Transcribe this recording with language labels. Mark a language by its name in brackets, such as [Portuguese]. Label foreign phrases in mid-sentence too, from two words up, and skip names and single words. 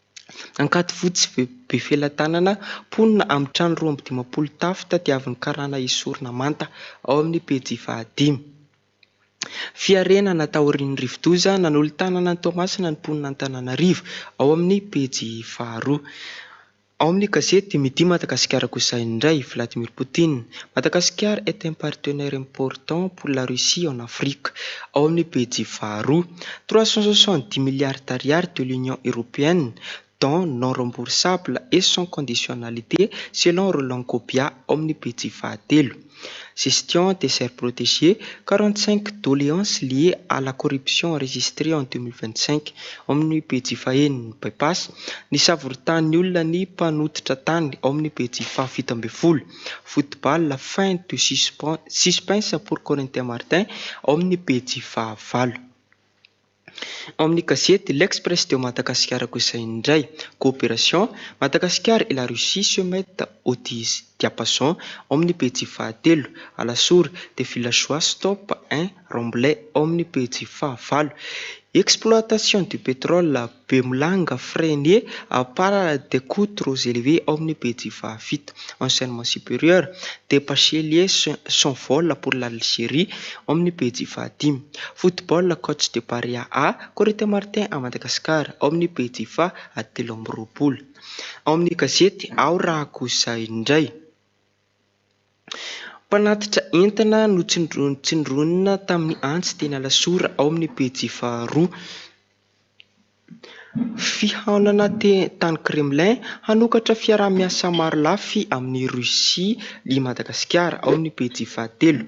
[Malagasy] Ankaty fotsy be felatanana ponina amin'ny trano 250 tafo tadiavin'ny karana esorina manta ao amin'ny pejy 15. Fiarenana taorian'ny rivodoza nanolo-tanana ny Toamasina ny ponina Antananarivo ao amin'ny pejy 2. Ao amin'ny gazety Midi Madagascar kosa indray, [French] Vladimir Poutine, Madagascar est un partenaire important pour la Russie en Afrique. [Malagasy] Ao amin'ny pejy 2. [French] 370 milliards d'ariary de l'Union européenne, dont non remboursable et sans conditionnalité selon Roland Kobia [Malagasy] ao amin'ny pejy 13. [French] Gestion des aires protégées, 45 doléances liées à la corruption enregistrées en 2025. [Malagasy] Ao amin'ny pejy 21 bypass, ny savorotan'ny olona ny mpanototra tany ao amin'ny pejy 17. [French] Football, la fin de suspense pour Corentin Martin [Malagasy] ao amin'ny pejy 20. Ao amin'ny gazety L'Express de Madagascar kosa indray, [French] coopération, Madagascar et la Russie se mettent au diapason [Malagasy] ao amin'ny pejy 13. [French] À la source des villageois stop un remblai [Malagasy] ao amin'ny pejy 20. [French] Exploitation du pétrole Bemulanga freinée par des coûts trop élevés [Malagasy] au amin'ny pejy 28. [French] Enseignement supérieur, des bacheliers s'envolent pour l'Algérie [Malagasy] au amin'ny pejy 25. [French] Football, coach de Paria A, Corentin Martin à Madagascar [Malagasy] au amin'ny pejy 20. Ao amin'ny gazety Ao Raha kosa indray, mpanatitra entana no tsindronina tamin'ny antsy teny Alasora ao amin'ny pejy 2. Fihaonana tany Kremlin hanokatra fiaraha-miasa maro lafy amin'ny Russia i Madagasikara ao amin'ny pejy 13.